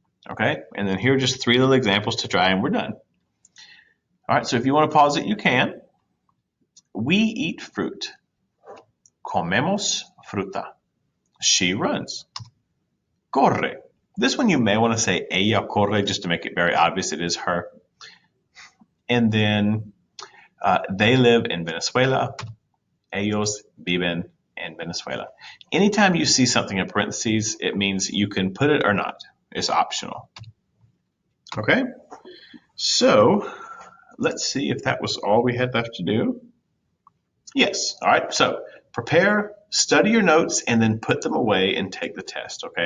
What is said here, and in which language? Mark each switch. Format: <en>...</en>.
<en>Okay, and then here are just three little examples to try and we're done. All right, so if you want to pause it, you can. We eat fruit.</en> <es>Comemos fruta.</es> <en>She runs.</en> <es>Corre.</es> <en>This one you may want to say</en> <es>ella corre</es> <en>just to make it very obvious it is her. And then they live in Venezuela.</en> <es>Ellos viven en Venezuela.</es> <en>Anytime you see something in parentheses, it means you can put it or not. It's optional. Okay, so let's see if that was all we had left to do. Yes, all right, so prepare, study your notes, and then put them away and take the test, okay?</en>